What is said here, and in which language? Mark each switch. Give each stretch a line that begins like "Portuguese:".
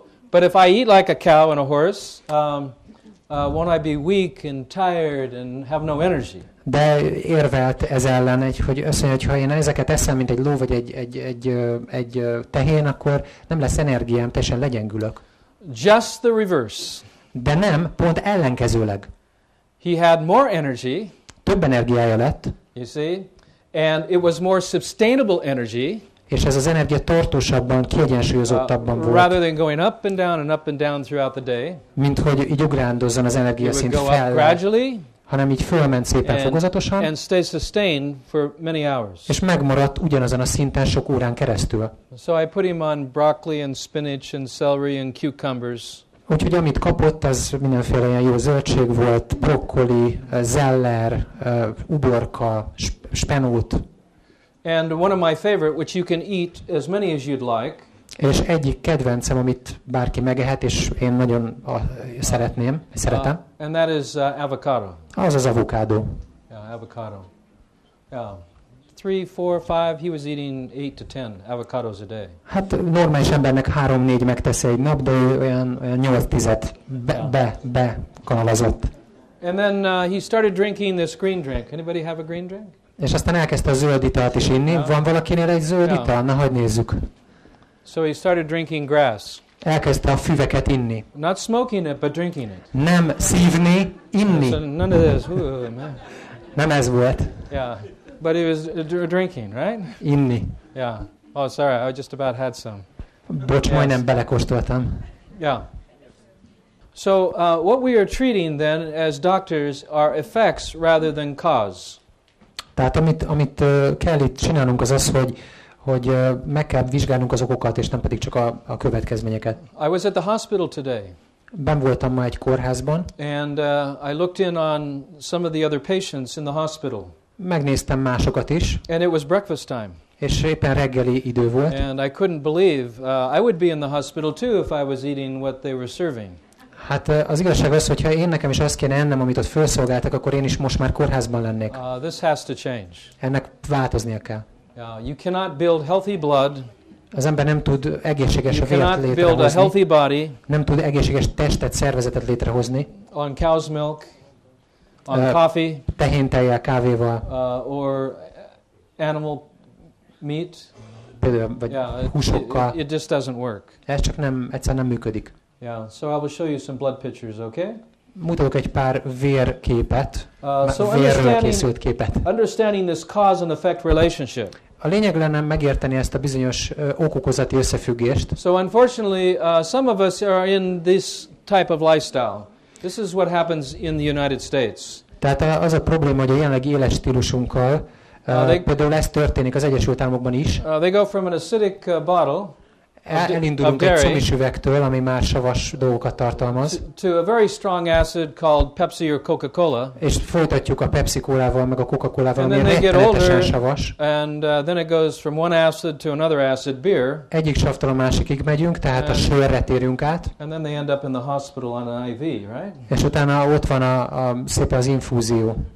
English: But if I eat like a cow and a horse, won't I be weak and tired and have no energy?
Hungarian: De érvelt ez ellen, hogy azt mondja, hogy ha én ezeket eszem, mint egy ló vagy egy tehén, akkor nem lesz energiám, teljesen legyengülök.
English: Just the reverse.
Hungarian: De nem, pont ellenkezőleg.
English: He had more energy.
Hungarian: Több energiája lett.
English: You see? And it was more sustainable energy.
Hungarian: És ez az energia tartósabban, kiegyensúlyozottabban volt.
English: Rather than going up and down throughout the day.
Hungarian: Mint hogy így ugrándozzon az energiaszint fel hanem így fölment szépen fokozatosan,
English: and stay sustained for many hours.
Hungarian: és megmaradt ugyanazon a szinten sok órán keresztül.
English: So I put him on broccoli and spinach and celery and cucumbers.
Hungarian: Úgyhogy amit kapott, az mindenféle ilyen jó zöldség volt, brokkoli, zeller, uborka, spenót.
English: And one of my favorite, which you can eat as many as you'd like.
Hungarian: És egyik kedvencem, amit bárki megehet, és én nagyon szeretem.
English: And that is avocado.
Hungarian: Az az avokádó.
English: Yeah, avocado. Yeah. 3, 4, 5, he was eating 8 to 10 avocados a day.
Hungarian: Hát normális embernek 3-4 megtesz egy nap, de ő olyan 8-10-et bekanalazott.
English: And then he started drinking this green drink. Anybody have a green drink?
Hungarian: És aztán elkezdte a zöld italt is inni. Van valakinél egy zöld ital? Na, hagyd nézzük.
English: So he started drinking grass.
Hungarian: Elkezdte a füveket inni.
English: Not smoking it, but drinking it.
Hungarian: Nem szívni, inni.
English: So none of this. Man.
Hungarian: Nem ez volt.
English: Yeah, but he was drinking, right?
Hungarian: Inni.
English: Yeah. Oh, sorry, I just about had some.
Hungarian: Bocs, majdnem belekóstoltam.
English: Yeah. So what we are treating then as doctors are effects rather than cause.
Hungarian: Tehát amit kell itt csinálnunk az az, hogy meg kell vizsgálnunk az okokat, és nem pedig csak a következményeket.
English: I was at the hospital today.
Hungarian: Ben voltam ma egy kórházban.
English: And I looked in on some of the other patients in the hospital.
Hungarian: Megnéztem másokat is.
English: And it was breakfast time.
Hungarian: És éppen reggeli idő volt.
English: And I couldn't believe I would be in the hospital too if I was eating what they were serving.
Hungarian: Hát az igazság az, hogyha nekem is azt kéne ennem, amit ott felszolgáltak, akkor én is most már kórházban lennék.
English: This has to change.
Hungarian: Ennek változnia kell.
English: You cannot build healthy blood.
Hungarian: Az ember nem tud egészséges vért létrehozni.
English: Build a healthy body.
Hungarian: Nem tud egészséges testet, szervezetet létrehozni.
English: On cow's milk, on coffee,
Hungarian: tehéntejjel, kávéval,
English: or animal meat.
Hungarian: Például vagy húsokkal.
English: It just doesn't work.
Hungarian: Ez csak egyszerűen nem működik.
English: Yeah, so I will show you some blood pictures, okay?
Hungarian: Mutatok egy pár vérképet, so vérről készült képet.
English: Understanding this cause and effect relationship.
Hungarian: A lényeg lenne megérteni ezt a bizonyos ok-okozati összefüggést.
English: So unfortunately, some of us are in this type of lifestyle. This is what happens in the United States.
Hungarian: Tehát az a probléma, hogy a jelenlegi életstílusunkkal például ez történik az Egyesült Államokban is.
English: They go from an acidic bottle.
Hungarian: Elindulunk egy comis üvegtől, ami már savas dolgokat tartalmaz.
English: To a very strong acid called Pepsi or Coca-Cola.
Hungarian: És folytatjuk a Pepsi-Colával, meg a Coca-Colával, ami rettenetesen savas.
English: And then it goes from one acid to another acid, beer.
Hungarian: Egyik savtól a másikig megyünk, tehát a sörre térünk át.
English: And then they end up in the hospital on an IV, right?
Hungarian: És utána ott van szépen az infúzió.